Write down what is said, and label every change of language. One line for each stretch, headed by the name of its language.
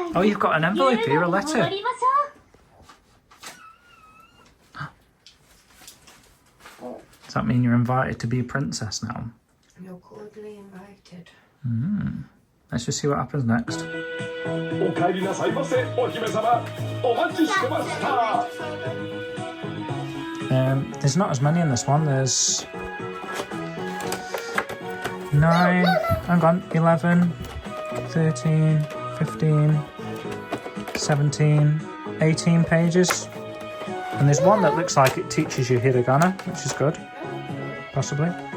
English: Oh, you've got an envelope here, a letter.
Japanese: 戻りましょう。
English: Does that mean you're invited to be a princess now? You're cordially invited. Let's just see what happens next.
Japanese: お帰りなさいませ。お姫様、お待ちしてました。
English: There's not as many in this one. There's 9, hang on, 11, 13, 15, 17, 18 pages. And there's one that looks like it teaches you hiragana, which is good, possibly.